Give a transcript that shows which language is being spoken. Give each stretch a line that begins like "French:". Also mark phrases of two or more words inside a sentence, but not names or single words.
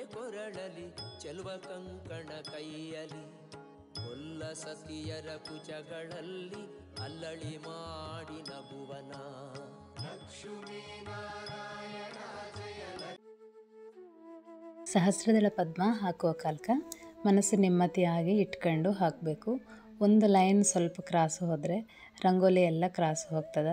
Kannada: ಕೊರಳಲಿ ಚೆಲುವ ಕಂಕಣ ಕೈಯಲಿ ಕೊಲ್ಲ ಸತಿಯರ ಕುಚಗಳಲ್ಲಿ ಅಲ್ಲಳಿ ಮಾಡಿ ನಗುವನ ಲಕ್ಷ್ಮೀನಾರಾಯಣ ಜಯ ಸಹಸ್ರದಳ ಪದ್ಮ ಹಾಕುವ ಕಾಲಕ ಮನಸ್ಸು ನೆಮ್ಮದಿಯಾಗಿ ಇಟ್ಕೊಂಡು ಹಾಕಬೇಕು. ಒಂದು ಲೈನ್ ಸ್ವಲ್ಪ ಕ್ರಾಸ್ ಹೋದರೆ ರಂಗೋಲಿ ಎಲ್ಲ ಕ್ರಾಸ್ ಹೋಗ್ತದೆ.